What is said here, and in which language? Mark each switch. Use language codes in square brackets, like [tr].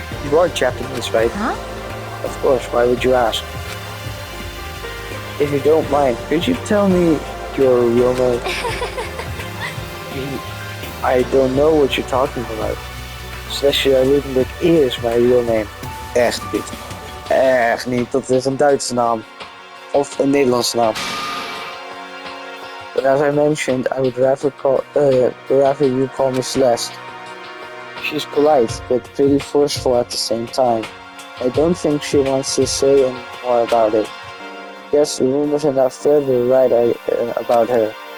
[en] You are Japanese, right? Huh? Of course, why would you ask? If you don't mind, could you tell me your real name? I don't know what you're talking about. Celestia Ludenberg is my real name. [nl] Echt niet. Echt niet, dat is een Duitse naam. Of een Nederlandse naam. [en] But as I mentioned, I would rather you call me Celeste. She's polite, but pretty forceful at the same time. I don't think she wants to say any more about it. Guess the rumors are not fairly right about her.